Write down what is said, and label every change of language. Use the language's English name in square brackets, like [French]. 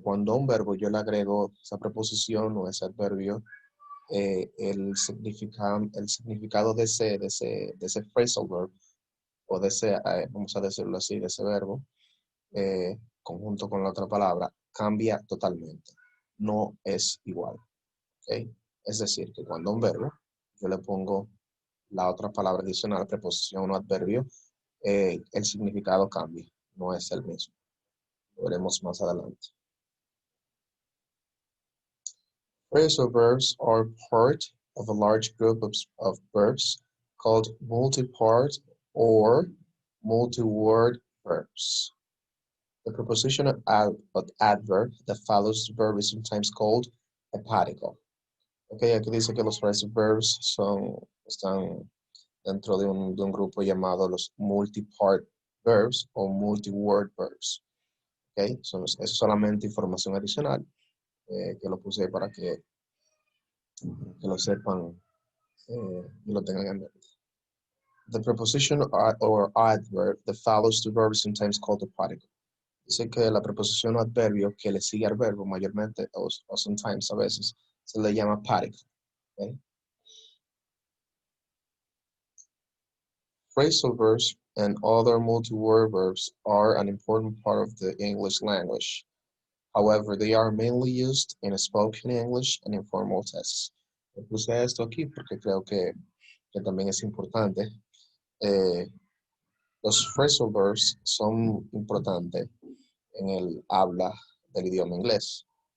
[Spanish] Cuando a un verbo yo le agrego esa preposición o ese adverbio, el significado de ese phrasal verb o de ese, vamos a decirlo así, de ese verbo, conjunto con la otra palabra, cambia totalmente. No es igual. ¿Ok? Es decir, que cuando a un verbo yo le pongo la otra palabra adicional, preposición o adverbio, el significado cambia, no es el mismo. Lo veremos más adelante. [English] Phrasal verbs are part of a large group of verbs called multi-part or multi-word verbs. The prepositional adverb that follows the verb is sometimes called a particle. [Spanish] Okay, aquí dice que los phrasal verbs están dentro de un grupo llamado los multi-part verbs o multi-word verbs. Okay, es solamente información adicional que lo puse para que lo sepan y lo tengan en mente. [English] The preposition or adverb that follows the verb is sometimes called a particle. [Spanish] Dice que la preposición o adverbio que le sigue al verbo mayormente o sometimes a veces se le llama particle. Okay? [English] Phrasal verbs and other multi-word verbs are an important part of the English language. However, they are mainly used in spoken English and informal tests. [Spanish] Puse esto aquí porque creo que también es importante. Los phrasal verbs son importantes en el habla del idioma inglés.